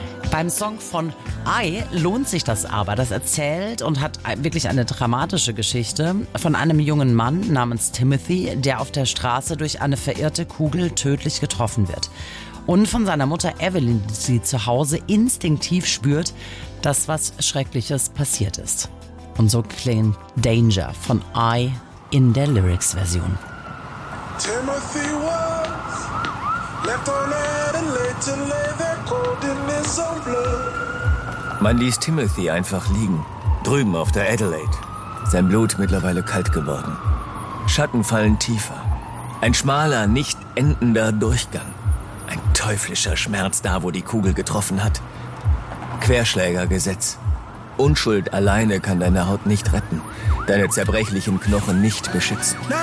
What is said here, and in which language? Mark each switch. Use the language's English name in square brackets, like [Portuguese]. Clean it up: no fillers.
[German] Beim Song von I lohnt sich das aber. Das erzählt und hat wirklich eine dramatische Geschichte von einem jungen Mann namens Timothy, der auf der Straße durch eine verirrte Kugel tödlich getroffen wird. Und von seiner Mutter Evelyn, die zu Hause instinktiv spürt, dass was Schreckliches passiert ist. Und so klingt Danger von I in der Lyrics-Version. [English] Timothy was left on Adelaide to lay there cold in his own blood. [German] Man ließ Timothy einfach liegen, drüben auf der Adelaide. Sein Blut mittlerweile kalt geworden. Schatten fallen tiefer. Ein schmaler, nicht endender Durchgang. Ein teuflischer Schmerz da, wo die Kugel getroffen hat. Querschlägergesetz. Unschuld alleine kann deine Haut nicht retten, deine zerbrechlichen Knochen nicht beschützen.